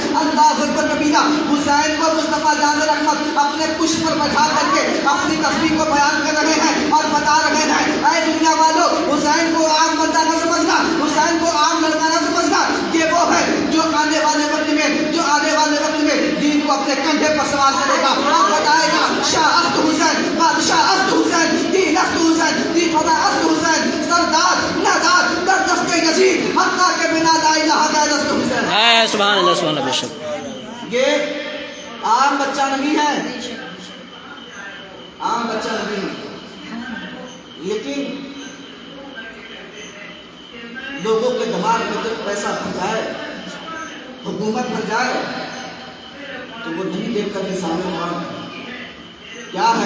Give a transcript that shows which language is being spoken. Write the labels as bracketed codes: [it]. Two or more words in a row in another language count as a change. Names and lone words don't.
[ar] اللہ اکبر کبیرہ، [ur] حسین کو مصطفیٰ جان رحمت اپنے پشت پر بٹھا کر کے اپنی تصویر کو بیان کر رہے ہیں اور بتا رہے ہیں، اے دنیا والو، حسین کو عام بندہ نہ سمجھنا، حسین کو عام لڑکا نہ سمجھنا، یہ وہ ہے جو آنے والے وقت میں دین کو اپنے کندھے پر سوار کرے گا اور بتائے گا، [fa] شاہ است حسین، بادشاہ است حسین، دین است حسین، دی خدا است حسین، سردار نادار در دست یزید، حقا کے بنا لا الہ [ur] ہے [ar] سبحان اللہ [ur] بے شک. یہ عام بچہ نہیں ہے، عام بچہ نہیں ہے، لیکن لوگوں کے دماغ میں جب پیسہ بھر جائے، حکومت بھر جائے، تو وہ نہیں دیکھ کر کے سامنے کیا ہے.